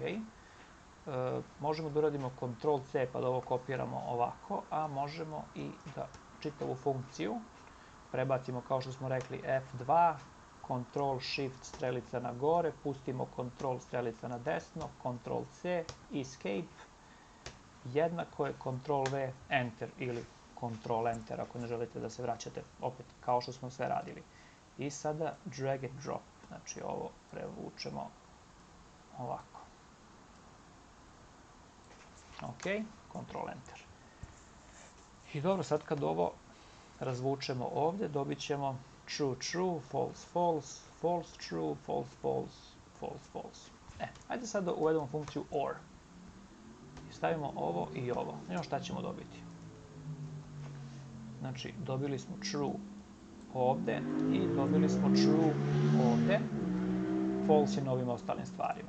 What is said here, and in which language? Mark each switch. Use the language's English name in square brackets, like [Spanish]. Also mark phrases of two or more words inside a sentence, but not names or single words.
[Serbian] Možemo da uradimo Ctrl+C pa da ovo kopiramo ovako, a možemo i da čitavu funkciju prebacimo, kao što smo rekli, F2, Ctrl+Shift strelica na gore, pustimo Ctrl strelica na desno, Ctrl+C, Escape, jednako je Ctrl+V, Enter ili Ctrl+Enter ako ne želite da se vraćate, opet kao što smo sve radili. I sada [English] drag and drop, [Serbian] znači ovo prevučemo ovako. Ok, Ctrl+Enter. I dobro, sad kad ovo razvučemo ovde, dobit ćemo true, true, false, false, false, true, false, false, false, false. Ajde sad da uvedemo funkciju or. I stavimo ovo i ovo. I šta ćemo dobiti? Znači, dobili smo true ovde i dobili smo true ovde. False je na ovim ostalim stvarima.